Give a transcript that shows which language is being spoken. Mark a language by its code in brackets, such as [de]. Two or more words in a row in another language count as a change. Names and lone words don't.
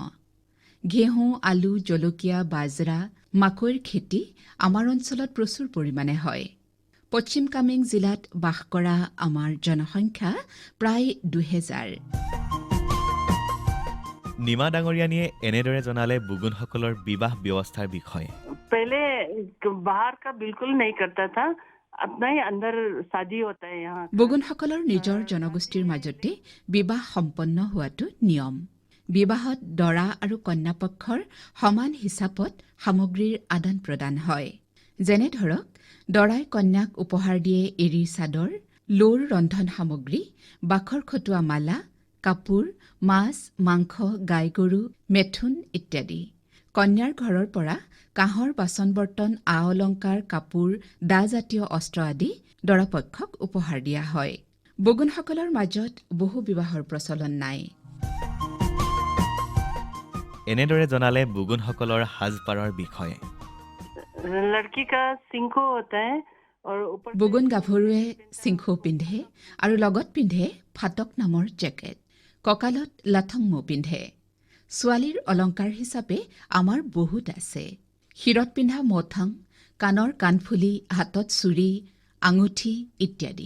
[as] ঘেঁহু আলু জলকীয়া বাজৰা মাকৈৰ খেতি আমাৰ অঞ্চলত প্ৰচুৰ পৰিমাণে হয়। পশ্চিম কামেং জিলাত বাস কৰা আমাৰ জনসংখ্যা প্ৰায় ২০০০। নিমা ডাঙৰীয়ানীয়ে এনেদৰে জনালে বুগুনসকলৰ বিবাহ ব্যৱস্থাৰ বিষয়ে। [hi] पहले बाहर का बिल्कुल नहीं करता था। अपना ही अंदर शादी होता है यहाँ। [as] বুগুনসকলৰ নিজৰ জনগোষ্ঠীৰ মাজতে বিবাহ সম্পন্ন হোৱাটো নিয়ম। বিবাহত দৰা আৰু কন্যাপক্ষৰ সমান হিচাপত সামগ্ৰীৰ আদান প্ৰদান হয়। যেনে ধৰক দৰাই কন্যাক উপহাৰ দিয়ে এৰীৰ চাদৰ, লোৰ ৰন্ধন সামগ্ৰী, বাখৰ খটুৱা মালা, কাপোৰ, মাছ মাংস গাই গৰু মেথুন ইত্যাদি। কন্যাৰ ঘৰৰ পৰা কাঁহৰ বাচন বৰ্তন আ অলংকাৰ কাপোৰ দাজাতীয় অস্ত্ৰ আদি দৰাপক্ষক উপহাৰ দিয়া হয়। বুগুনসকলৰ মাজত বহু বিবাহৰ প্ৰচলন নাই। এনেদৰে জনালে বুগুনসকলৰ সাজপাৰৰ বিষয়ে। [hi] लड़की का सिंखो होता है और ऊपर [as] বুগুন গাভৰুৱে চিংখো পিন্ধে আৰু লগত পিন্ধে ফাটক নামৰ জেকেট। কঁকালত লাথংমো পিন্ধে। ছোৱালীৰ অলংকাৰ হিচাপে আমাৰ বহুত আছে। শিৰত পিন্ধা মথং, কাণৰ কাণফুলি, হাতত চুৰি, আঙুঠি ইত্যাদি।